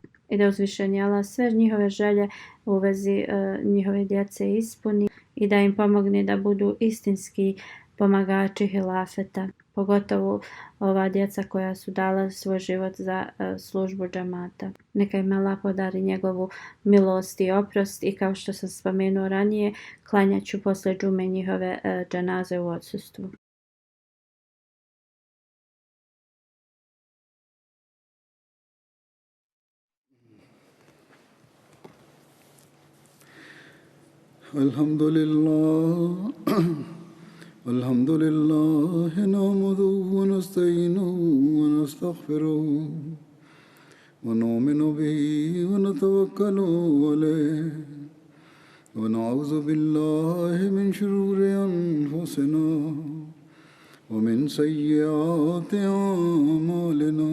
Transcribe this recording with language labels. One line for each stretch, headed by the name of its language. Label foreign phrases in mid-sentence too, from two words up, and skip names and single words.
Bosnian: I da uzvišeni Allah sve njihove želje u vezi njihove djece ispuni i da im pomogne da budu istinski pomagači hilafeta. Pogotovo ova djeca koja su dala svoj život za službu džamata. Neka im Allah podari njegovu milost i oprost i kao što sam spomenuo ranije, klanjat ću posle džume njihove dženaze u odsustvu. Alhamdulillah.
Arabic: الحمد لله نحمده ونستعينه ونستغفره ونؤمن به ونتوكل عليه ونعوذ بالله من شرور أنفسنا ومن سيئات أعمالنا